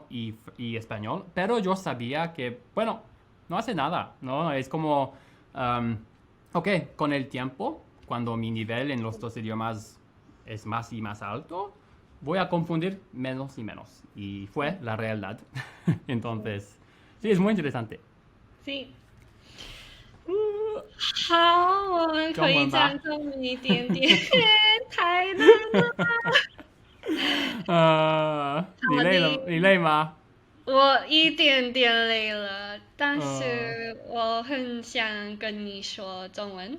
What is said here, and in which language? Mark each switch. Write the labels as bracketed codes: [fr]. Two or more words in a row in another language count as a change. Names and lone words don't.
[es] italiano y español, pero yo sabía que, bueno, no hace nada, ¿no? Es como, ok, con el tiempo, cuando mi nivel en los dos idiomas es más y más alto, voy a confundir menos y menos. Y fue la realidad. Entonces, sí, es muy interesante. Sí， [zh] 好，我们可以中文吧。讲中一点点，太难了。你好的，累了？你累吗？我一点点累了，但呃，是我很想跟你说中文。